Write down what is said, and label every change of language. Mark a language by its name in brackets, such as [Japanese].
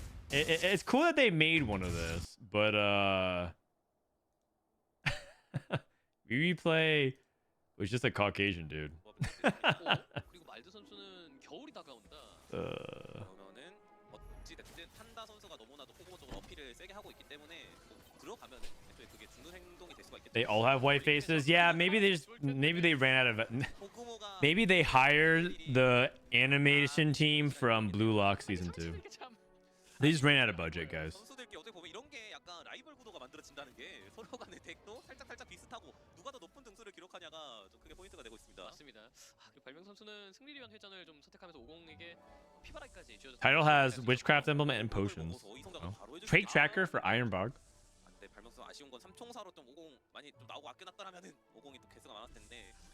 [English] It's cool that they made one of this, but replay was just a Caucasian dude. [Korean] 그리고 말드 선수는 겨울이 다가온다. 그러면은 어찌 됐든 판다 선수가 너무나도 호구적으로 어필을 세게 하고 있기 때문에 들어가면은 애초에 그게 죽는 행동이 될 수가 있기 때문에. [English] They all have white faces. Yeah, maybe they ran out of it. Maybe they hired the animation team from Blue Lock season 2. They just ran out of budget, guys. [Korean] 선수들끼리 어떻게 보면 이런 게 약간 라이벌 구도가 만들어진다는 게 서로 간의 덱도 살짝 비슷하고 누가 더 높은 등수를 기록하냐가 좀 크게 포인트가 되고 있습니다. 맞습니다. 그리고 발명 선수는 승리를 위한 회전을 좀 선택하면서 50에게 피바라기까지 쥐어줬습니다. [English] Title has Witchcraft Emblem and Potions. Trade Tracker for Ironbog. [Korean] 근데 발명 선수 아쉬운 건 3총사로 좀 50 많이 좀 나오고 아껴놨더라면은 50이 또 개수가 많았을 텐데.